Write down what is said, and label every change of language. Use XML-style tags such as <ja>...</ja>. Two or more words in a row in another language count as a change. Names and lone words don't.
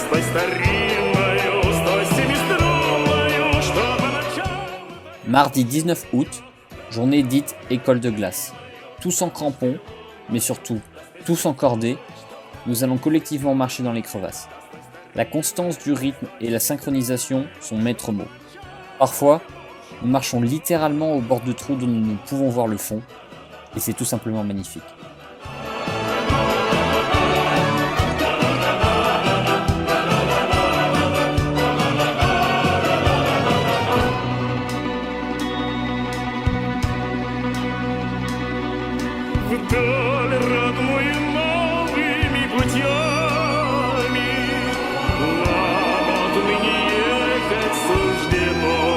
<ru>старинною, 107-струнною, что поначалу...</ru> <fr>Mardi 19 août, journée dite école de glace. Tous en crampons, mais surtout tous en cordée, nous allons collectivement marcher dans les crevasses. La constance du rythme et la synchronisation sont maîtres mots. Parfois, nous marchons littéralement au bord de trous dont nous ne pouvons voir le fond, et c'est tout simplement magnifique.</fr> <ru>Вдаль родную новыми путями нам отныне ехать суждено.</ru>